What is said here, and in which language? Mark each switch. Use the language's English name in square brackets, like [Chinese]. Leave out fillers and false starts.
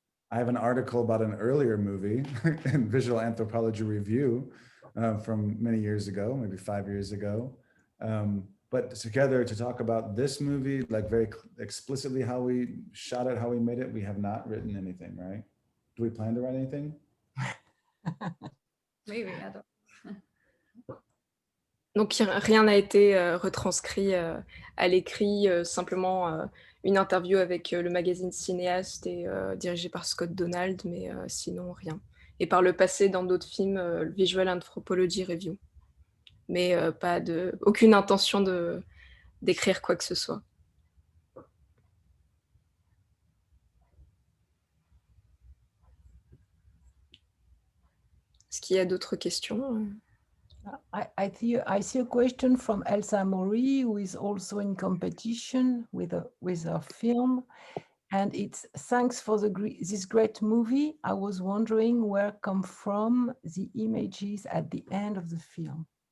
[English] I have an article about an earlier movie in Visual Anthropology Review from many years ago, maybe 5 years ago. But together to talk about this movie, like very explicitly how we shot it, how we made it, we have not written anything, right? Do we plan to write anything? Maybe, I don't. [French] Donc rien n'a été retranscrit à l'écrit, simplement une interview avec le magazine Cinéaste et dirigé par Scott Donald, mais sinon rien. Et par le passé, dans d'autres films, Visual Anthropology Review. Mais aucune intention d'écrire quoi que ce soit. Est-ce qu'il y a d'autres questions? [English] I see a question from Elsa Mori, who is also in competition with her film, and it's thanks for this great movie. I was wondering where come from the images at the end of the film.